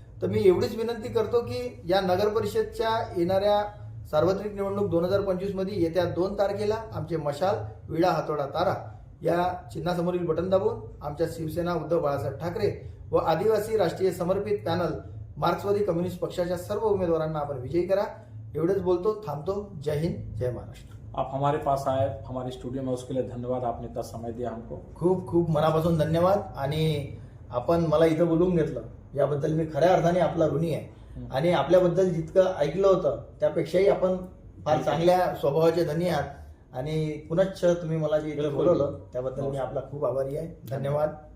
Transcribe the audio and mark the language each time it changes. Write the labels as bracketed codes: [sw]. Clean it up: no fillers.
[mr] तर मी एवढीच विनंती करतो की या नगर परिषदच्या येणाऱ्या सार्वत्रिक निवडणूक 2025 मध्ये येत्या 2 तारखेला आमचे मशाल, विडा, हातोडा, तारा या चिन्हासमोरील बटन दाबून आमच्या शिवसेना उद्धव बाळासाहेब ठाकरे व आदिवासी राष्ट्रीय समर्पित पॅनल मार्क्सवादी कम्युनिस्ट पक्षाच्या सर्व उमेदवारांना आपण विजयी करा. एवढेच बोलतो, थांबतो. जय हिंद, जय महाराष्ट्र. [hi] आप हमारे पास आए, हमारे स्टूडियो में, उसके लिए धन्यवाद. आपने इतना समय दिया हमको. [mr] खूप खूप मनापासून धन्यवाद. आणि आपण मला इथं बोलवून घेतलं याबद्दल मी खऱ्या अर्थाने आपला ऋणी आहे. आणि आपल्याबद्दल जितकं ऐकलं होतं त्यापेक्षाही आपण फार चांगल्या स्वभावाचे धनी आहात. आणि पुनश्च तुम्ही मला जे इकडे बोलवलं त्याबद्दल मी आपला खूप आभारी आहे. धन्यवाद.